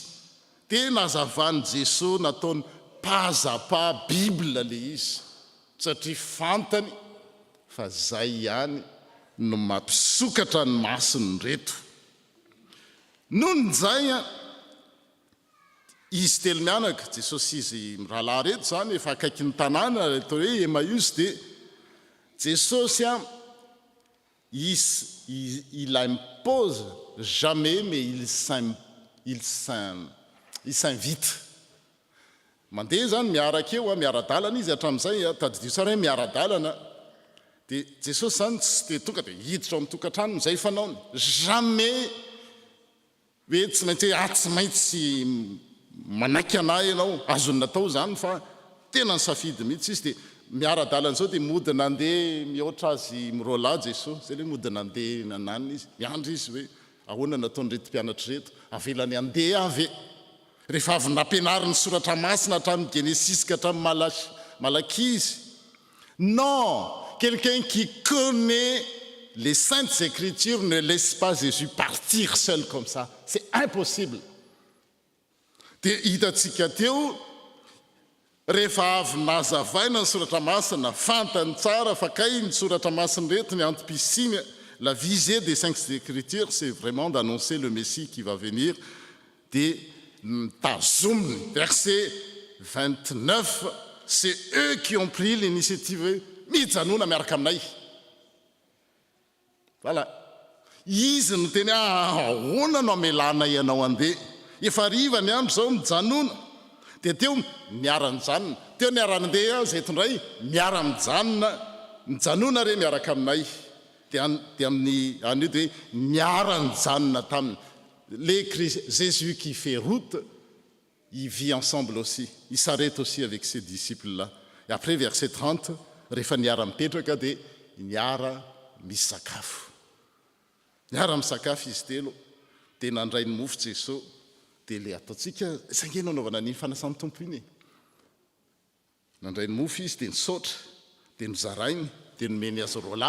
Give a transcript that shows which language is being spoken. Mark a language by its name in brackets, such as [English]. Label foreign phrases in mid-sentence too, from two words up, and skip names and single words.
[Malagasy] Dia nazavany Jesosy nataony pazapa Bibla le izy satria fantany fa zay ihany no mampisokatra ny masony reto. Nohon zay izy telo mianaka Jesosy izy mirahalahy reto zany efa akaiky ny tanàna atao hoe Emmaüs. [French] Dia Jesosy il impose jamais mais il s'invite. [Malagasy] Mandeha zany miaraka eo miara-dalana izy hatramin'izay tadidio tsara hoe miara-dalana. Dia Jesosy zany tsy dia tonga dia hiditra ao amin'ny tokantrano izay fanaony. Jamais hoe tsy maintsy hoe tsy maintsy manaiky anahy ianao azony natao zany fa tena ny safidy mihitsy izy. Dia miara-dalana zao dia mody nandeha mihoatra azy mirolahy Jesosy. Zay le mody nandeha nananina izy. Miandry izy hoe ahoana nataony reto mpianatra reto avelany andeha avy. Rehefa avy nampianariny soratra masina hatramin'ny Genesis ka hatramin'ny Malachie izy. [French] Non, quelqu'un qui connaît les saintes écritures ne laisse pas Jésus partir seul comme ça. C'est impossible. [Malagasy] Dia hitatsika teo rehefa avy nazavaina ny soratra masina fantany tsara fa kay ny soratra masina reto ny antipisiny. [French] La visée des saintes écritures, c'est vraiment d'annoncer le Messie qui va venir. Des Tazum, verset 29, c'est eux qui ont pris l'initiative. [Malagasy] Mijanona miaraka aminay. Voilà. Izy no teny ahoana no amelana ianao andeha. Efa ariva ny andro zao mijanona. Dia teo miara-mijanona. Teo niara-andeha zay tondray miara-mijanona. Mijanona re miaraka aminay. Dia amin'ny anio dia miara-mijanona taminy. [French] Jésus qui fait route, il vit ensemble aussi. Il s'arrête aussi avec ses disciples-là. Et après, verset 30, [Malagasy] rehefa niara-mipetraka dia niara misy sakafo. Niara misakafo izy telo, dia nandray ny mofo Jesosy, dia le ataontsika sangena anaovana ny fanasan'ny tompo iny. Nandray ny mofo izy dia nisaotra, dia nozarainy, dia nomeny azy roalahy.